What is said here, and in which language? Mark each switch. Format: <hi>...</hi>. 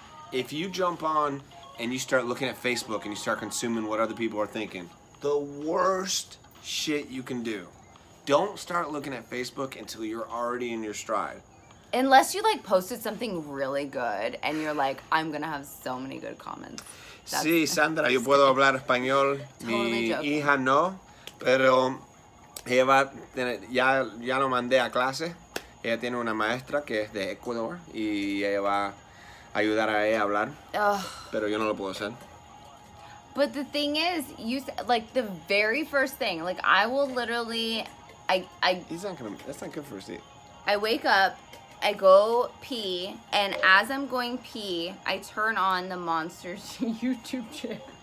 <en>If you jump on and you start looking at Facebook and you start consuming what other people are thinking, the worst shit you can do. Don't start looking at Facebook until you're already in your stride. Unless you like posted something really good and you're like, I'm gonna have so many good comments.</en> <es>Sí, Sandra, yo puedo hablar español. Mi hija no, pero ella va, ya lo mandé a clase. Ella tiene una maestra que es de Ecuador y ella va a ayudar a ella a hablar. Pero yo no lo puedo hacer.</es> <en>But the thing is, like the very first thing, like I will literally, That's not good for a seat. I wake up, I go pee, and as I'm going pee, I turn on the Monsters YouTube channel.</en>